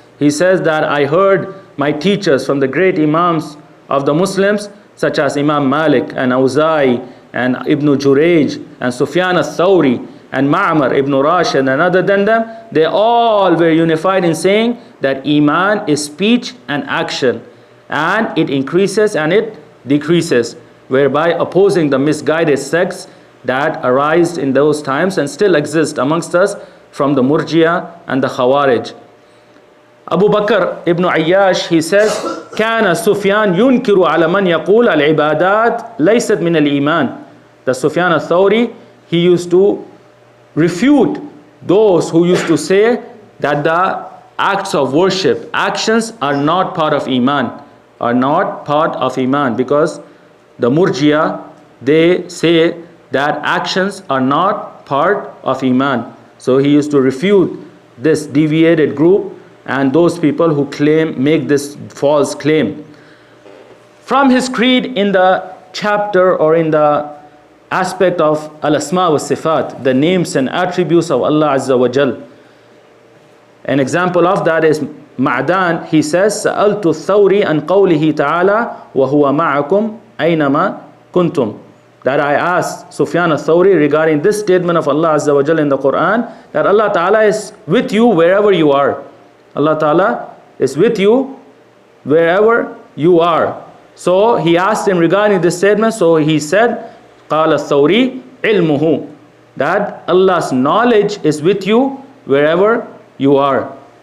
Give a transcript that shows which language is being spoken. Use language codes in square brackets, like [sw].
[en] He says that I heard my teachers from the great Imams of the Muslims, such as Imam Malik and Awza'i and Ibn Jurayj and Sufyan al-Thawri and Ma'mar ibn Rashid and other than them, they all were unified in saying that Iman is speech and action, and it increases and it decreases, whereby opposing the misguided sects that arise in those times and still exist amongst us from the Murji'ah and the Khawarij. [ar] Abu Bakr ibn Ayyash, [en] he says, [ar] كان سفيان ينكر على من يقول العبادات ليست من الإيمان. [en] The Sufyan al-Thawri, he used to refute those who used to say that the acts of worship, actions are not part of Iman, are not part of Iman, because the Murjiya, they say that actions are not part of Iman. So he used to refute this deviated group and those people who make this false claim. From his creed in the chapter or in the aspect of al-asma wa sifat, the names and attributes of Allah Azza wa Jal. An example of that is Ma'dan, he says, [ar] سألت الثوري عن قوله تعالى وهو معكم أينما كنتم. [en] That I asked Sufyan al-Thawri regarding this statement of Allah Azza wa Jal in the Quran, that Allah Ta'ala is with you wherever you are. Allah Ta'ala is with you wherever you are. So he asked him regarding this statement, so he said, [ar] قال الثوري علمه, [en] that Allah's knowledge is with you wherever you are.